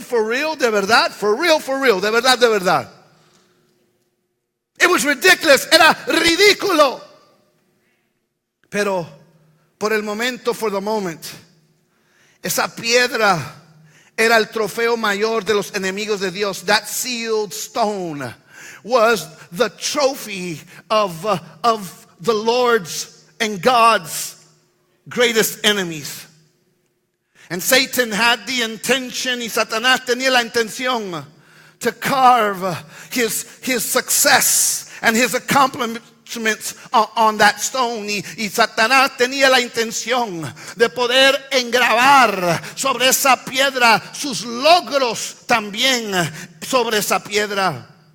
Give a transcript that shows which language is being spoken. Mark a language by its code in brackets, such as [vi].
[en] For real, [es] de verdad, for real, de verdad, de verdad. [en] It was ridiculous, [es] era ridículo. Pero por el momento, [en] for the moment, [es] esa piedra era el trofeo mayor de los enemigos de Dios. [en] That sealed stone was the trophy of the Lord's and God's greatest enemies. And Satan had the intention, [es] y Satanás tenía la intención, [en] to carve his success and his accomplishments on that stone. [es] Y Satanás tenía la intención de poder engravar sobre esa piedra sus logros también sobre esa piedra.